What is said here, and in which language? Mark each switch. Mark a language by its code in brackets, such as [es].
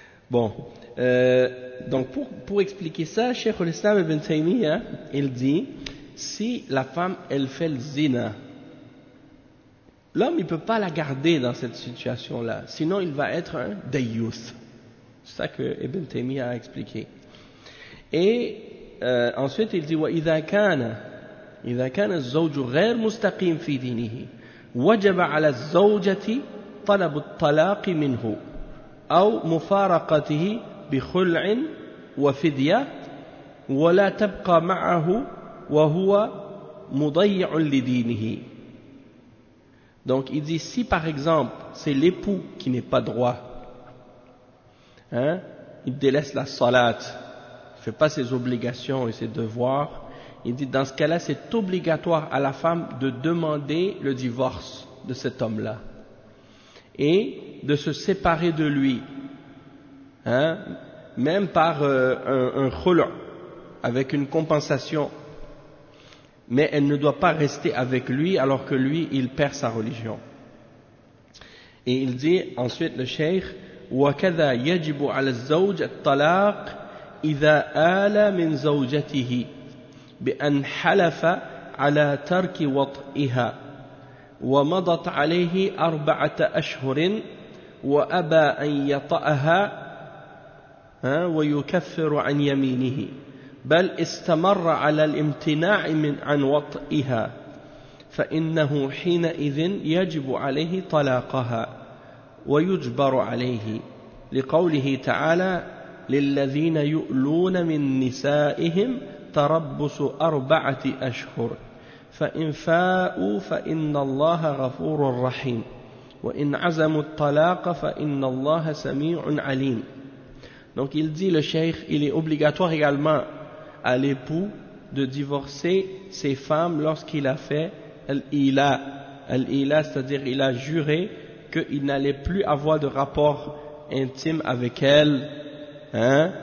[fr] Bon, donc pour expliquer ça, Cheikh al-Islam ibn Taymiyyah, il dit, si la femme, elle fait le zina, l'homme, il ne peut pas la garder dans cette situation-là, sinon il va être un dayus. C'est ça que Ibn Taymiyyah a expliqué. Et ensuite, il dit, [ar] وَإِذَا كَانَ إِذَا كَانَ الزَّوْجُ غَيْرُ مُسْتَقِيمْ فِي دِينِهِ وَجَبَ عَلَى الزَّوْجَةِ طَلَبُ الطَّلَاقِ مِنْهُ أو مفارقته بخلع وفدية ولا تبقى معه وهو مضيع لدينه. [fr] Donc il dit, si par exemple c'est l'époux qui n'est pas droit, hein, il délaisse la salat, il fait pas ses obligations et ses devoirs, il dit dans ce cas-là c'est obligatoire à la femme de demander le divorce de cet homme-là et de se séparer de lui, hein, même par un khul' avec une compensation, mais elle ne doit pas rester avec lui alors que lui il perd sa religion. Et il dit ensuite le shaykh, [ar] وَكَذَا يَجِبُ عَلَى الزَّوْجَ الطَّلَاقِ إِذَا آلَ مِنْ زَوْجَتِهِ بِأَنْ حَلَفَ عَلَى تَرْكِ وَطْئِهَا وَمَضَتْ عَلَيْهِ أَرْبَعَةَ أَشْهُرٍ وأبى أن يطأها ويكفر عن يمينه بل استمر على الامتناع من عن وطئها فإنه حينئذ يجب عليه طلاقها ويجبر عليه لقوله تعالى للذين يؤلون من نسائهم تربص أربعة أشهر فإن فاءوا فإن الله غفور رحيم. وَإِنْ عَزَمُ الطَّلَاقَ فَإِنَّ اللَّهَ سَمِيعٌ عَلِيمٌ. [fr] Donc il dit, le cheikh, il est obligatoire également à l'époux de divorcer ses femmes lorsqu'il a fait al-ila. Al-ila, c'est-à-dire il a juré qu'il n'allait plus avoir de rapport intime avec elle. Hein?